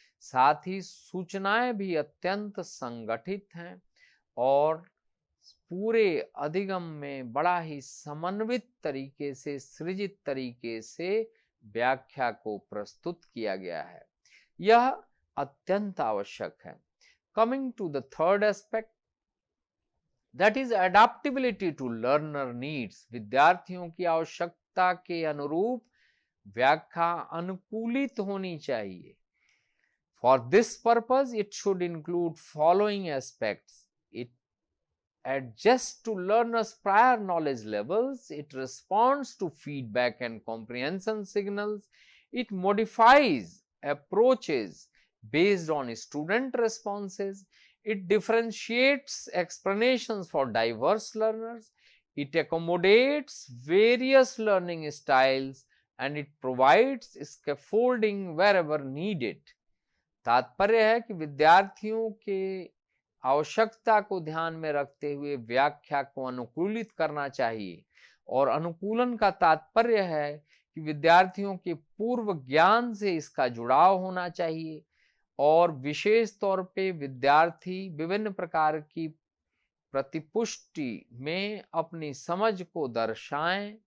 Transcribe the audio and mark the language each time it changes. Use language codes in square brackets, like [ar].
[hi] साथ ही सूचनाएं भी अत्यंत संगठित हैं और पूरे अधिगम में बड़ा ही समन्वित तरीके से, सृजित तरीके से व्याख्या को प्रस्तुत किया गया है। यह अत्यंत आवश्यक है। [en] Coming to the third aspect, that is adaptability to learner needs. [hi] विद्यार्थियों की आवश्यकता के अनुरूप व्याख्या अनुकूलित होनी चाहिए। [en] For this purpose, it should include following aspects. It adjusts to learners' prior knowledge levels. It responds to feedback and comprehension signals. It modifies approaches based on student responses. It differentiates explanations for diverse learners. It accommodates various learning styles and it provides scaffolding wherever needed. [hi] तात्पर्य है कि विद्यार्थियों के आवश्यकता को ध्यान में रखते हुए व्याख्या को अनुकूलित करना चाहिए और अनुकूलन का तात्पर्य है कि विद्यार्थियों के पूर्व ज्ञान से इसका जुड़ाव होना चाहिए और विशेष तौर पे विद्यार्थी विभिन्न प्रकार की प्रतिपुष्टि में अपनी समझ को दर्शाएं।